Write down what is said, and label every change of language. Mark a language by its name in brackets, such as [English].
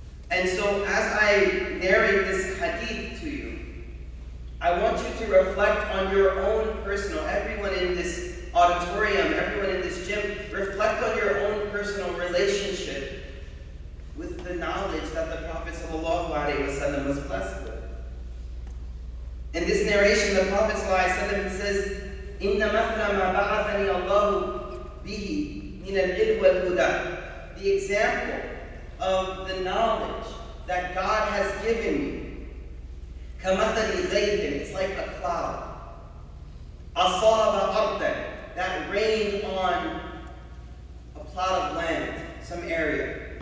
[English] And so as I narrate this hadith to you, I want you to reflect on your own personal, everyone in this auditorium, everyone in this gym, reflect on your own personal relationship with the knowledge that the Prophet ﷺ was blessed with. In this narration, the Prophet ﷺ says, [Arabic] إِنَّ مَثْلَ مَا بَعَثَنِي اللَّهُ بِهِ مِنَ الْعِلْمِ وَالْهُدَى. [English] The example of the knowledge that God has given me, [Arabic] كَمَثَلِ غَيْثٍ, [English] it's like a cloud. [Arabic] أَصَابَ أَرْضًا, [English] that rained on a plot of land, some area.